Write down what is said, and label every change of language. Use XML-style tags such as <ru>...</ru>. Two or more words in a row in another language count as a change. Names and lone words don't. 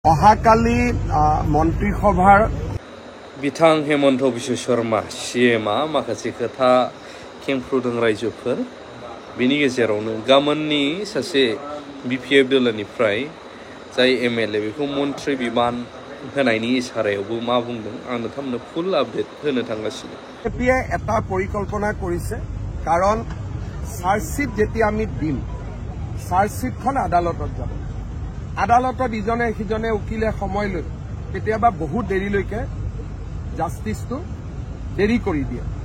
<as>অহাকালি মন্ত্রিসভার</as> <brx>बिथां हेमन्त बिश्व शर्मा सीएमआ माखासे खोथा खेंफ्रुदों रायजोफोर बिनि गेजेरावनो गामोननि सासे बिपिएफ दोलोनिफ्राय जाय एमएलए बेखौ मन्त्रि बिबान होनायनि इसारायावबो मा बुंदों आं नोंथांमोननो</brx> <en>full update</en> <brx>होनो थांगासिनो।</brx> <as>বিজেপিয়ে এটা পৰিকল্পনা কৰিছে কাৰণ চাৰ্জশিট যেতিয়া আমি দিম চাৰ্জশিটখন আদালতত যাব। আদালতত ইজনে সিজনে উকিলে সময় লৈ কেতিয়াবা বহুত দেৰিলৈকে জাষ্টিছটো দেৰি কৰি দিয়ে।</as>